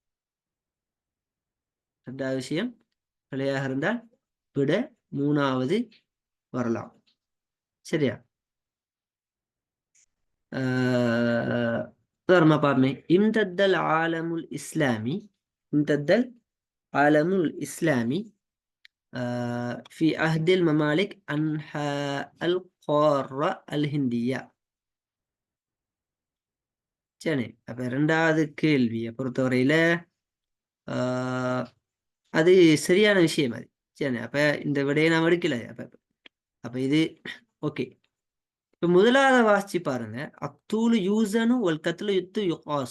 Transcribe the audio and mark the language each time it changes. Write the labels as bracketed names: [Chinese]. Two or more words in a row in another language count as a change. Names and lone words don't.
[Tamil] 2வது விஷயம் பிழையாக இருந்தால் விட 3வது வரலாம். சரியா? உதாரணமா பாருமே, [Arabic] امتداد العالم الإسلامي, امتداد العالم الإسلامي في عهد الممالك أنحاء القارة الهندية. [Tamil] சரி, அப்ப 2வது கேள்வியை பொறுத்தவரையில அது சரியான விஷயம். அது சரி. அப்ப இந்த விடையை நாம் எடுக்கல. அப்ப இது ஓகே. இப்ப 1வது வாசிச்சு பாருங்க. அத்தூலு யூசனு வல் கத்லு யுத்து யுகாசு.